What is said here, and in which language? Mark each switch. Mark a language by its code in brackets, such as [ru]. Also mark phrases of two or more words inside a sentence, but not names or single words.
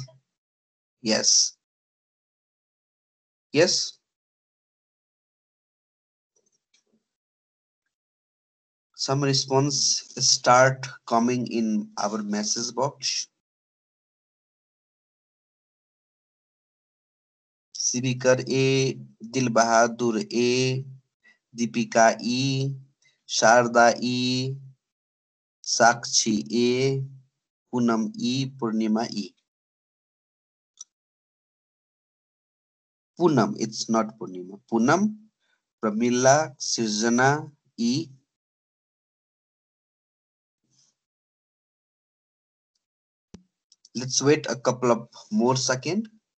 [en] Yes. Yes. Some response start coming in our message box. शिविकर ए, दिलबहादुर ए, दीपिका ई, शारदा ई, साक्षी ए, पूनम ई, पूर्णिमा ई. Poonam, it's not Purnima. Poonam, Pramila, Sirjana, E. Let's wait a couple of more seconds.